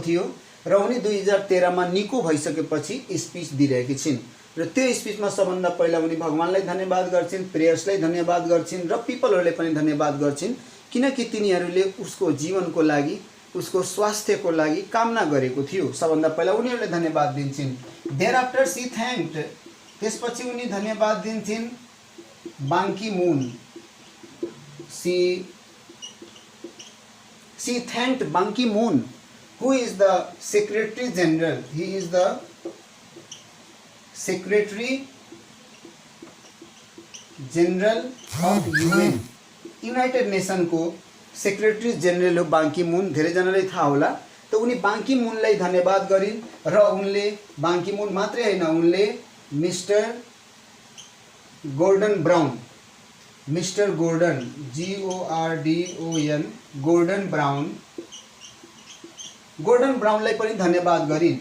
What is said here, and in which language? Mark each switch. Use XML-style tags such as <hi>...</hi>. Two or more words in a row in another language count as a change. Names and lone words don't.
<ne>थियो र उनी 2013 मा निको भइसकेपछि स्पिच दिइरहेकी छिन् र त्यो स्पिचमा सबभन्दा पहिला उनी भगवानलाई धन्यवाद गर्छिन्, प्रेयर्सलाई धन्यवाद गर्छिन् र पिपलहरूले पनि धन्यवाद गर्छिन् किनकि तिनीहरूले उसको जीवनको लागि, उसको स्वास्थ्यको लागि कामना गरेको थियो। सबभन्दा पहिला उनीहरूले धन्यवाद दिन्छन्।</ne> <en>there after she thanked,</en> <ne>त्यसपछि उनी धन्यवाद दिन्छन् बान की मुन।</ne> <en>She thanked Ban Ki-moon, who is the Secretary General. He is the Secretary General of UN.</en> <ne>United Nation को</ne> <en>Secretary General</en> <ne>हो बान की मुन। धेरैजनालाई थाहा होला। त उनी बान की मुनलाई धन्यवाद गरिन् र उनले बान की मुन मात्रै हैन, उनले मिस्टर गोर्डन ब्राउन, मिस्टर गोर्डन GORDON गोर्डन ब्राउनलाई पनि धन्यवाद गरिन्।</ne>